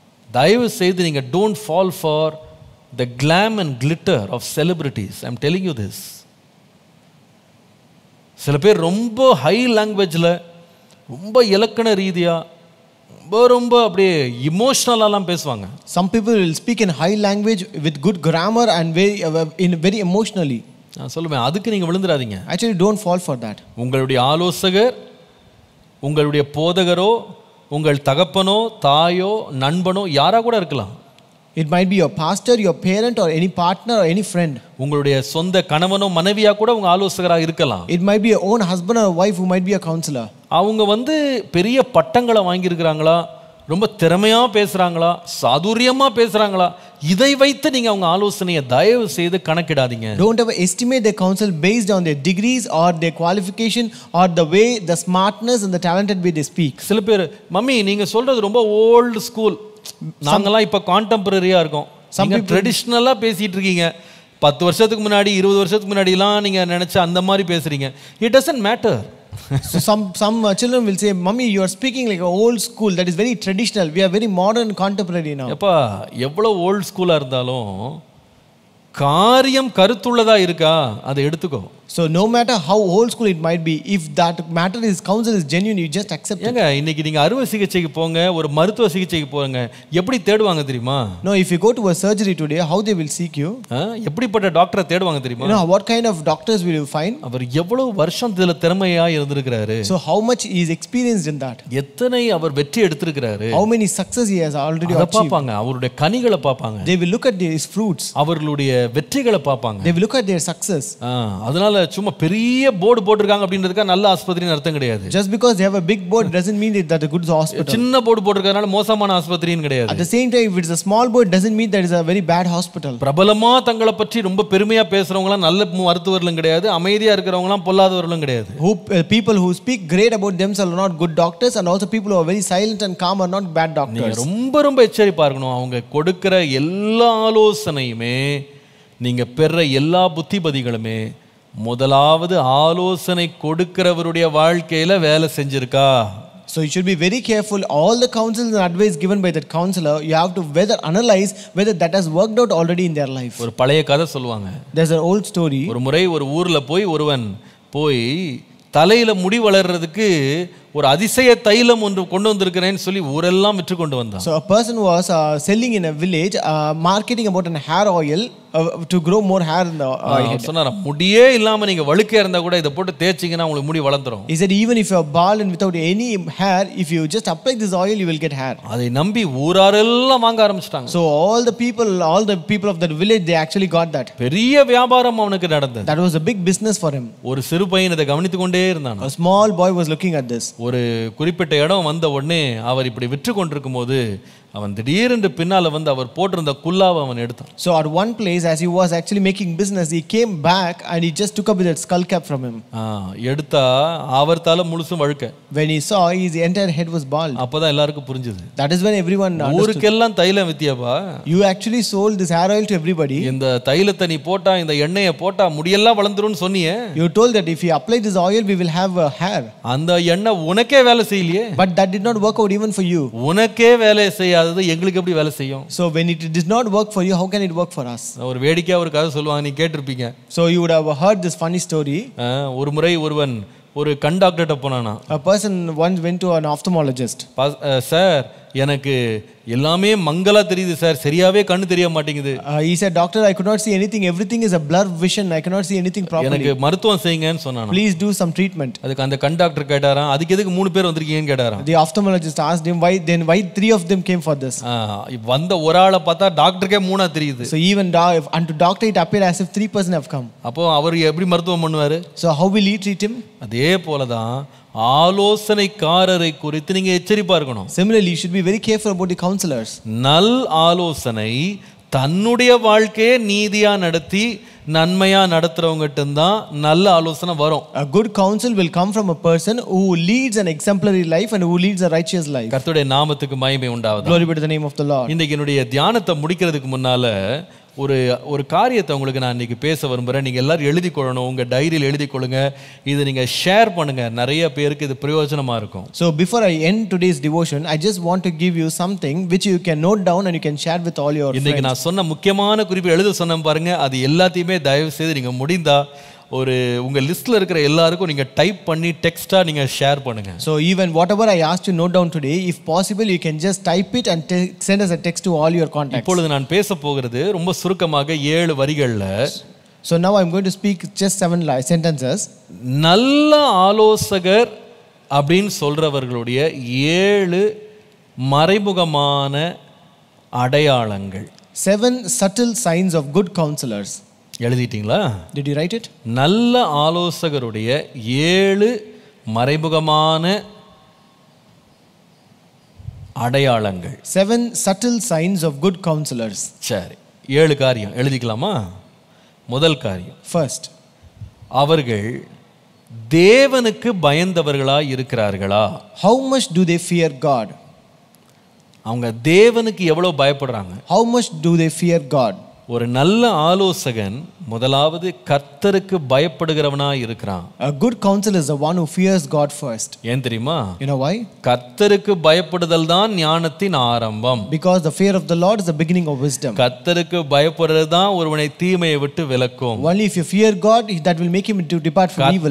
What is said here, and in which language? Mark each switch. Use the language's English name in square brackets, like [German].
[Tamil] தயவு செய்து நீங்க [English] don't fall for the glam and glitter of celebrities. I'm telling you this. [Tamil] சில பேர் ரொம்ப ஹை லாங்குவேஜில் ரொம்ப இலக்கண ரீதியா ரொம்ப அப்படியே இமோஷனலாலாம் பேசுவாங்க. [English] Some people will speak in high language with good grammar and very emotionally. [Tamil] நான் சொல்லுவேன், அதுக்கு நீங்கள் விழுந்துடாதீங்க. [English] Actually, don't fall for that. [Tamil] உங்களுடைய ஆலோசகர், உங்களுடைய போதகரோ, உங்கள் தகப்பனோ, தாயோ, நண்பனோ யாரா கூட இருக்கலாம். [English] It might be your pastor, your parent, or any partner or any friend. [Tamil] உங்களுடைய சொந்த கணவனோ மனைவியா கூட உங்க ஆலோசகராக இருக்கலாம். [English] It might be your own husband or wife who might be a counselor. [Tamil] அவங்க பெரிய பட்டங்களை வாங்கியிருக்கிறாங்களா, ரொம்ப திறமையா பேசுறாங்களா, சாதுரியமா பேசுறாங்களா, இதை வைத்து நீங்க அவங்க ஆலோசனையை தயவு செய்து கணக்கிடாதீங்க. [English] Don't ever estimate their counsel based on their degrees or their qualification or the way, the smartness and the talented way they speak. [Tamil] சில பேர், மம்மி நீங்க சொல்றது ரொம்ப ஓல்டு ஸ்கூல், நாங்கெல்லாம் இப்ப கான்டெம்பரரியா இருக்கோம், நீங்க ட்ரெடிஷ்னலா பேசிட்டு இருக்கீங்க, 10 வருஷத்துக்கு முன்னாடி 20 வருஷத்துக்கு முன்னாடிலாம் நீங்க நினைச்ச அந்த மாதிரி பேசுறீங்க. [English] It doesn't matter. So some children will say, "Mummy, you are speaking like an old school. That is very traditional. We are very modern, contemporary now." [Tamil] அப்பா எவ்வளவு ஓல்ட் ஸ்கூலா இருந்தாலும் காரியம் கருத்துள்ளதா இருக்கா, அதை எடுத்துக்கோ. [English] So no matter how old school it might be, if that matter is counsel is genuine, you just accept it. [Tamil] ஏங்க இன்னைக்கு நீங்க அறுவை சிகிச்சைக்கு போங்க, ஒரு மருத்துவ சிகிச்சைக்கு போங்க, எப்படி தேடுவாங்க தெரியுமா? [English] No, if you go to a surgery today, how they will seek you? [Tamil] எப்படிப்பட்ட டாக்டரை தேடுவாங்க தெரியுமா? [English] You know what kind of doctors will you find? [Tamil] அவர் எவ்வளவு வருஷம் இதுல திறமையா இருந்திருக்கிறாரு. [English] So how much he is experienced in that? [Tamil] எத்தனை அவர் வெற்றி எடுத்திருக்கிறாரு. [English] How many success he has already achieved? [Tamil] பாப்பாங்க, அவருடைய கனிகளை பாப்பாங்க. [English] They will look at his fruits. [Tamil] அவர்களுடைய வெற்றிகளை பாப்பாங்க. [English] They will look at their success. [Tamil] அதனால சும்மா பெரிய போர்டு போட்டுருக்காங்க அப்படின்றதுக்கு நல்ல ஆஸ்பத்திரின்னு அர்த்தம் கிடையாது. [English] Just because they have a big board doesn't mean that a good hospital. [Tamil] சின்ன போர்டு போட்டுருக்கறனால மோசமான ஆஸ்பத்திரின்னு கிடையாது. [English] At the same time, if it's a small board doesn't mean that it's a very bad hospital. [Tamil] பிரபலமா தங்களை பற்றி ரொம்ப பெருமையா பேசுறவங்கலாம் நல்ல மருத்துவர்களும் கிடையாது, அமைதியா இருக்கிறவங்கலாம் பொல்லாதவர்களும் கிடையாது. [English] People who speak great about themselves are not good doctors, and also people who are very silent and calm are not bad doctors. [Tamil] நீங்க ரொம்ப எச்சரிப்பா இருக்கணும். அவங்க கொடுக்கிற எல்லா ஆலோசனையுமே, நீங்க பெற எல்லா புத்திபதிகளுமே முதலாவது ஆலோசனை கொடுக்கிறவருடைய வாழ்க்கையில வேலை செஞ்சிருக்கா. [English] So you should be very careful. All the counsels and advice given by that counselor, you have to analyze whether that has worked out already in their life. [Tamil] ஒரு பழைய கதை சொல்லுவாங்க. [English] There's an old story. [Tamil] ஒரு முறை ஒரு ஊர்ல ஒருவன் போய் தலையில முடி வளர்றதுக்கு ஒரு அதிசய தைலம் ஒன்று கொண்டு வந்திருக்கிறேன்னு சொல்லி ஊரெல்லாம் விற்று கொண்டு வந்தான். [English] So a person was selling in a village, marketing about an hair oil to grow more hair in the head. [Tamil] சொன்னாரா, முடியே இல்லாம நீங்க வழுக்கையா இருந்தா கூட இதை போட்டு தேய்ச்சிங்கன்னா உங்களுக்கு முடி வளர்ந்துரும். [English] He said even if you are bald and without any hair, if you just apply this oil, you will get hair. [Tamil] அதை நம்பி ஊராரெல்லாம் வாங்க ஆரம்பிச்சிட்டாங்க. [English] So all the people of that village, they actually got that. [Tamil] பெரிய வியாபாரம் அவனுக்கு நடந்தது. [English] That was a big business for him. [Tamil] ஒரு சிறு பையன் இதை கவனித்து கொண்டே இருந்தான். [English] A small boy was looking at this. [Tamil] ஒரு குறிப்பிட்ட இடம் வந்த உடனே அவர் இப்படி விற்று கொண்டிருக்கும் போது அவன் திடீரென்று பின்னால வந்து அவர் போட்டிருந்த குல்லாவை அவன் எடுத்தான். [English] So at one place, as he was actually making business, he came back and he just took up that skull cap from him. [Tamil] எடுத்தா அவர் தலை முழுசும் வழுக்க. [English] When he saw, his entire head was bald. [Tamil] அப்பதான் எல்லாருக்கும் புரிஞ்சது. [English] That is when everyone understood. [Tamil] ஊருக்கெல்லாம் தைலம் வித்தியாப்பா. [English] You actually sold this hair oil to everybody. [Tamil] இந்த தைலத்தை நீ போட்டா, இந்த எண்ணெயை போட்டா முடியெல்லாம் வளர்ந்துரும்னு சொன்னியே. [English] You told that if you apply this oil, we will have hair. [Tamil] அந்த எண்ணெய் உனக்கே வேலை செய்யலையே. [English] But that did not work out even for you. [Tamil] உனக்கே வேலை செய்யாதது எங்களுக்கு எப்படி வேலை செய்யும்? [English] So when it did not work for you, how can it work for us? [Tamil] ஒரு வேடிக்கையா ஒரு கதை சொல்லுவாங்க, நீ கேட்டிருப்பீங்க. [English] So you would have heard this funny story. [Tamil] ஒரு முறை ஒருவன் ஒரு கண் டாக்டர்கிட்ட போனானா. [English] A person once went to an ophthalmologist. [Tamil] Sir, எனக்கு எல்லாமே மங்கலா தெரியுது சார், சரியாவே கண்ணு தெரிய மாட்டேங்குது. [English] He said, doctor, I could not see anything, everything is a blur vision, I cannot see anything properly. [Tamil] எனக்கு மருத்துவம் செய்யுங்கன்னு சொன்னானா. [English] Please do some treatment. [Tamil] அதுக்கு அந்த கண் டாக்டர் கேட்டாராம், அதுக்கு எதுக்கு 3 பேர் வந்திருக்கீங்கன்னு கேட்டாராம். [English] The ophthalmologist asked him, why 3 of them came for this? [Tamil] வந்த ஒரு ஆளை பார்த்தா டாக்டருக்கே 3 தெரியுது. [English] So even unto doctor it appeared as if 3 person have come. [Tamil] அப்போ அவர் எப்படி மருத்துவம் பண்ணுவாரு? [English] So how will he treat him? [Tamil] அதே போலதான் ஆலோசனைக்காரரை குறித்து நீங்க எச்சரிப்பா இருக்கணும். [English] Similarly, you should be very careful about the counselors. [Tamil] நல் ஆலோசனை தன்னுடைய வாழ்க்கையை நீதியா நடத்தி நன்மையா நடத்துறவங்ககிட்ட தான் நல்ல ஆலோசனை வரும். [English] A good counsel will come from a person who leads an exemplary life and who leads a righteous life. [Tamil] கர்த்தருடைய நாமத்துக்கு மகிமை உண்டாவதாக. [English] Glory be to the name of the Lord. [Tamil] இன்னைக்கு என்னுடைய தியானத்தை முடிக்கிறதுக்கு முன்னால ஒரு காரியத்தை உங்களுக்கு நான் இன்னைக்கு பேச விரும்புகிறேன். நீங்கள் எல்லாரும் எழுதி கொள்ளணும், உங்கள் டைரியில் எழுதி கொள்ளுங்க. இதை நீங்கள் ஷேர் பண்ணுங்க, நிறைய பேருக்கு இது பிரயோஜனமாக இருக்கும். [English] So before I end today's devotion, I just want to give you something which you can note down and you can share with all your friends. [Tamil] இன்னைக்கு நான் சொன்ன முக்கியமான குறிப்பு எழுத சொன்னேன் பாருங்க, அது எல்லாத்தையுமே தயவு செய்து நீங்கள் முடிந்தா உங்க லிஸ்ட்ல இருக்கிற எல்லாருக்கும் நீங்க டைப் பண்ணி டெக்ஸ்டா நீங்க ஷேர் பண்ணுங்க. [English] So even whatever I asked you note down today, if possible you can just type it and send us a text to all your contacts. [Tamil] இப்பொழுது நான் பேச போகிறது ரொம்ப சுருக்கமாக 7 வரிகள்ல. [English] So now I'm going to speak just 7 sentences. [Tamil] நல்ல ஆலோசகர் அப்படின்னு சொல்றவர்களுடைய 7 மறைமுகமான அடையாளங்கள். [English] 7 subtle signs of good counselors. [Tamil] எழுதிட்டீங்களா? [English] Did you write it? [Tamil] நல்ல ஆலோசகருடைய 7 மறைமுகமான அடையாளங்கள். [English] 7 subtle signs of good counselors. [Tamil] சரி, 7 காரியம் எழுதிக்கலாமா? முதல் காரியம், [English] First, [Tamil] அவர்கள் தேவனுக்கு பயந்தவர்களாய் இருக்கிறார்களா? [English] how much do they fear God? [Tamil] அவங்க தேவனுக்கு எவ்வளவு பயப்படுறாங்க? [English] How much do they fear God? [Tamil] ஒரு நல்ல ஆலோசகன் முதலாவது கர்த்தருக்கு பயப்படுகிறவனா இருக்கிறான். [English] A good counselor is the one who fears God first. [Tamil] ஏன் தெரியுமா? [English] You know why? [Tamil] கர்த்தருக்கு பயப்படுதல் தான் ஞானத்தின் ஆரம்பம். [English] Because the fear of the Lord is the beginning of wisdom. [Tamil] கர்த்தருக்கு பயப்படுறது தான் ஒருவனை தீமையை விட்டு விலக்கும். [English] Only if you fear God, that will make him to depart from evil.